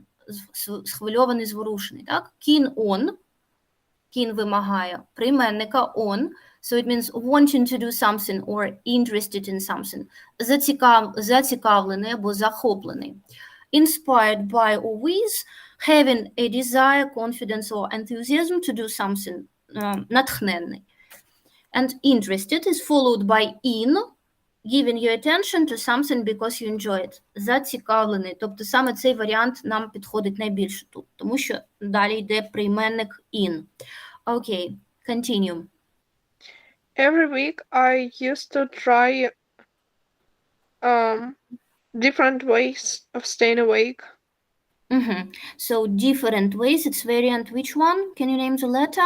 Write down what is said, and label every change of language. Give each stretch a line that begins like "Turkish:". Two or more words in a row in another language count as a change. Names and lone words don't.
Ukrainian: Схвильований, зворушений, так?
English: Keen on. Keen
Ukrainian: вимагає прийменника
English: on. So it means wanting to do something or interested in something.
Ukrainian: Зацікавлений або захоплений.
English: Inspired by or with, having a desire, confidence or enthusiasm to do something.
Ukrainian: Натхненний.
English: And interested is followed by in, giving your attention to something because you enjoy it.
Ukrainian: Зацікавлений. Тобто саме цей варіант нам підходить найбільше тут, тому що далі йде прийменник in.
English: Okay, continue. Every week I used to try different ways of staying awake. So different ways, it's variant which one? Can you name the letter?